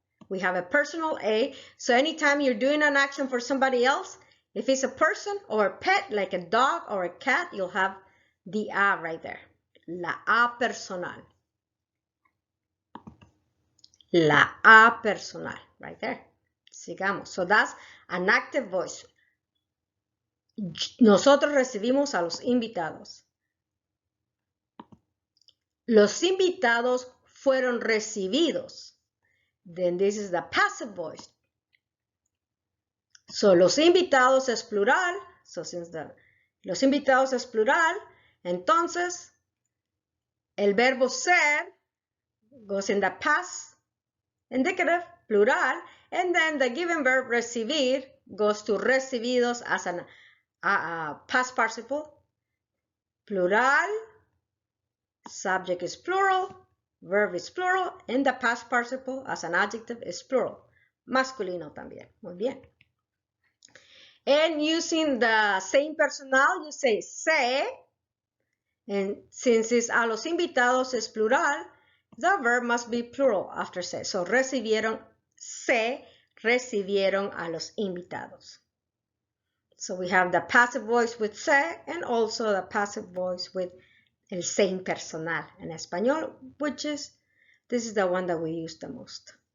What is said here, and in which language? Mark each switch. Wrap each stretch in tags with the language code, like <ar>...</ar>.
<en>We have a personal A, so anytime you're doing an action for somebody else, if it's a person or a pet, like a dog or a cat, you'll have the A right there.</en> <es>La A personal. La A personal,</es> <en>right there.</en> <es>Sigamos.</es> <en>So that's an active voice.</en> <es>Nosotros recibimos a los invitados. Los invitados fueron recibidos.</es> <en>Then this is the passive voice.</en> <es>So los invitados es plural.</es> <en>So since</en> <es>los invitados es plural, entonces el verbo</es> <en>ser goes in the past indicative, plural, and then the given verb recibir goes to recibidos as a past participle. Plural, subject is plural, verb is plural, and the past participle as an adjective is plural.</en> <es>Masculino también. Muy bien.</es> <en>And using the SE Impersonal, you say se, and since it's</en> <es>a los invitados es plural,</es> <en>the verb must be plural after se.</en> <es>So recibieron a los invitados.</es> <en>So we have the passive voice with se and also the passive voice with el SE Impersonal</en> <es>en español,</es> <en>this is the one that we use the most.</en>